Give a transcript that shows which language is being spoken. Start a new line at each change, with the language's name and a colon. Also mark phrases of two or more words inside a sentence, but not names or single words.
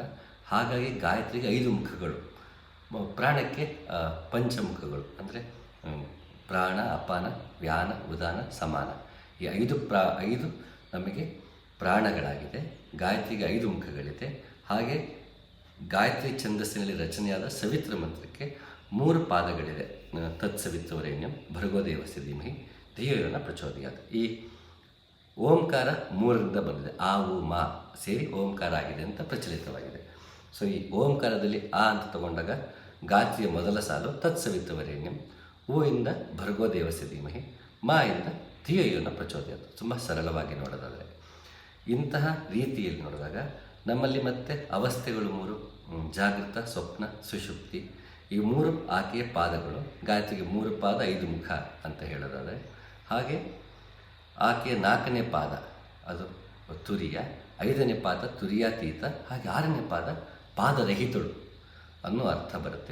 Kannada: ಹಾಗಾಗಿ ಗಾಯತ್ರಿಗೆ 5 ಮುಖಗಳು, ಪ್ರಾಣಕ್ಕೆ ಪಂಚಮುಖಗಳು. ಅಂದರೆ ಪ್ರಾಣ, ಅಪಾನ, ವ್ಯಾನ, ಉದಾನ, ಸಮಾನ. ಈ 5 ನಮಗೆ ಪ್ರಾಣಗಳಾಗಿದೆ. ಗಾಯತ್ರಿಗೆ 5 ಮುಖಗಳಿದೆ. ಹಾಗೆ ಗಾಯತ್ರಿ ಛಂದಸ್ಸಿನಲ್ಲಿ ರಚನೆಯಾದ ಸವಿತ್ರ ಮಂತ್ರಕ್ಕೆ 3 ಪಾದಗಳಿದೆ.
Sanskrit: ತತ್ಸವಿತುರ್ವರೆಣ್ಯಂ ಭರ್ಗೋ ದೇವಸ್ಯ ಧೀಮಹಿ ಧಿಯೋ ಯೋ ನಃ ಪ್ರಚೋದಯಾತ್.
Kannada: ಈ ಓಂಕಾರ 3ರಿಂದ ಬಂದಿದೆ. ಆ ಉ ಮಾ ಸೇರಿ ಓಂಕಾರ ಆಗಿದೆ ಅಂತ ಪ್ರಚಲಿತವಾಗಿದೆ. ಸೊ ಈ ಓಂಕಾರದಲ್ಲಿ ಆ ಅಂತ ತಗೊಂಡಾಗ ಗಾಯತ್ರಿಯ ಮೊದಲ ಸಾಲು ತತ್ಸವಿತುರ್ವರೆಣ್ಯಂ, ಓ ಇಂದ
Sanskrit: ಭರ್ಗೋ ದೇವಸ್ಯ ಧೀಮಹಿ,
Kannada: ಮಾ ಇಂದ
Sanskrit: ಧಿಯೋ ಯೋ ನಃ ಪ್ರಚೋದಯಾತ್.
Kannada: ತುಂಬ ಸರಳವಾಗಿ ನೋಡೋದಾದರೆ ಇಂತಹ ರೀತಿಯಲ್ಲಿ ನೋಡಿದಾಗ ನಮ್ಮಲ್ಲಿ ಮತ್ತೆ ಅವಸ್ಥೆಗಳು 3: ಜಾಗೃತ, ಸ್ವಪ್ನ, ಸುಷುಪ್ತಿ. ಈ 3 ಆಕೆಯ ಪಾದಗಳು. ಗಾಯತ್ರಿಗೆ 3 ಪಾದ 5 ಮುಖ ಅಂತ ಹೇಳೋದಾದರೆ, ಹಾಗೆ ಆಕೆಯ 4ನೇ ಪಾದ ಅದು ತುರಿಯ, 5ನೇ ಪಾದ ತುರಿಯಾತೀತ, ಹಾಗೆ 6ನೇ ಪಾದ ಪಾದರಹಿತಳು ಅನ್ನೋ ಅರ್ಥ ಬರುತ್ತೆ.